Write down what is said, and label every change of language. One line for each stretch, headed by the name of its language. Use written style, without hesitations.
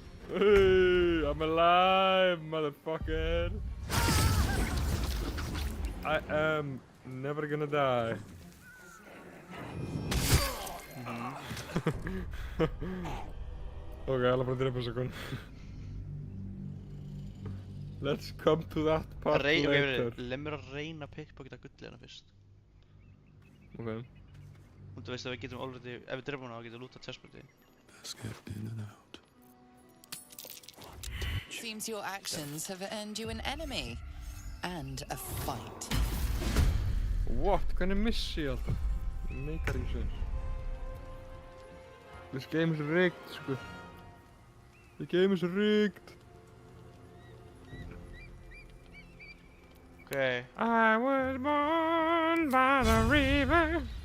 English: Hey, I'm alive, motherfucker! I am never gonna die.
Icelandic: Ok, alveg bara að drepa þessa konu.
English: Let's come to that part later.
Icelandic: Leið mér að reyna að pickpocketa gullið hana fyrst. Ok. Og þú veist að við getum already, ef við drefum hana þá getum við lútað chestplate.
English: Seems your actions have earned you an enemy and a fight.
Icelandic: What? Hvernig missi ég alltaf? Meikar ekki sens.
English: This game is rigged, sko. The game is rigged. Okay. I was born by the river.